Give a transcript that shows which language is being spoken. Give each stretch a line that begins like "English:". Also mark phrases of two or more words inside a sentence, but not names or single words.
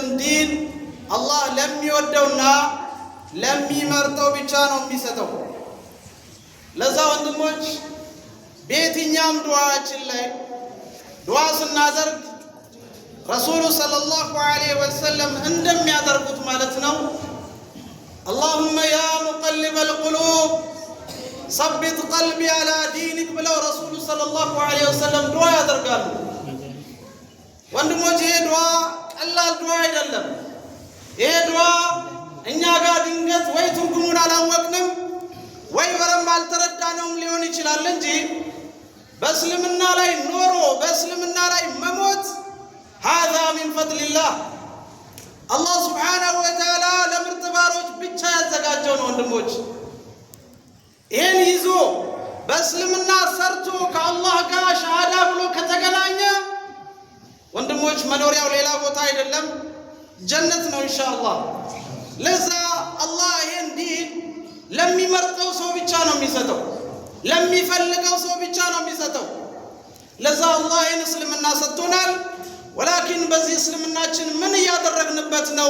Amharic: ዲን አላህ ለሚወደውና ለሚመርጠው ብቻ ነው የሚሰጠው። ለዛ ወንድሞች በየትኛውም ዱዓችን ላይ ዱዓ ስናደርግ ረሱሉ
Arabic: صلى الله عليه وسلم
Amharic: እንደሚያደርጉት ማለት ነው
Arabic: اللهم يا مقلب القلوب ثبت قلبي على دينك
Amharic: ብለው ረሱሉ
Arabic: صلى الله عليه وسلم
Amharic: ዱዓ ያደርጋሉ። ወንድሞች ይሄ ዱዓ ቀላል ዱዓ አይደለም። ይሄ ዱዓ እኛ ጋር ድንገት ወይ ትርጉሙን አላወቅንም ወይ በረም አልተረዳነውም ሊሆን ይችላል እንጂ በእስልምና ላይ ኖሮ በእስልምና ላይ መሞት
Arabic: هذا من فضل الله
Amharic: አላህ
Arabic: سبحانه وتعالى
Amharic: ለምርጥ ባሮች ብቻ ያዘጋጀው ነው ወንድሞች። ይሄን ይዞ በእስልምና ሰርቶ ከአላህ ጋር ሸሃዳ ብሎ ከተገናኘ ወንድሞች መኖሪያው ሌላ ቦታ አይደለም ጀነት ነው ኢንሻአላህ። ለዛ አላህ ይሄን ዲን ለሚመርጠው ሰው ብቻ ነው የሚሰጠው፣ ለሚፈልገው ሰው ብቻ ነው የሚሰጠው። ለዛ አላህ ይሄን እስልምና ሰጥቶናል። ወላኪን በዚህ እስልምናችን ምን እያደረግንበት ነው?